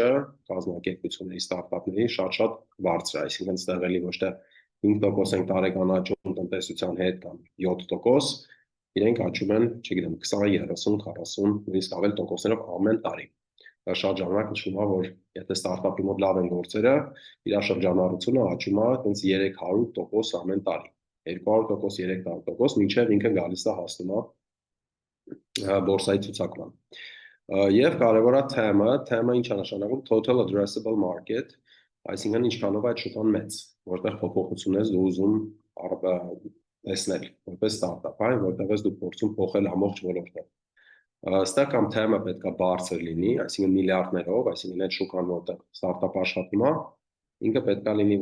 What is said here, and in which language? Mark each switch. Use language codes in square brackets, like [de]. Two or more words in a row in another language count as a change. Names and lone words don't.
[hy] կազմակերպությունների ստարտափների շատ բարձր է, այսինքն ստեղ էլի ոչ թե 5% են տարեկան աճում տնտեսության հետ կամ 7%, իրենք աճում են, չգիտեմ, 20, 30, 40, նույնիսկ ավել տոկոսներով ամեն տարի։ Դա շատ ժամանակ նշում է, որ եթե ստարտափի մոտ լավ են գործերը, իր շրջանառությունը աճում է տենց 300% ամեն տարի։ 200%, 300%, մինչև ինքը գալիս է հասնում է բորսայի ցուցակման։ Եվ կարևոր է թեմը ինչ է նշանակում [en] total addressable market, [hy] այսինքն ինչքանով այդ շուկան մեծ, որտեղ փոփոխություն ես դու ուզում տեսնել, որպես ստարտափ, որտեղ ես դու փորձում փոխել ամբողջ ոլորտը։ Ստեղ կամ թեմը պետք է բարձր լինի, այսինքն միլիարդներով, այսինքն այդ շուկան որտեղ ստարտափ աշխատում է, ինքը պետք է լինի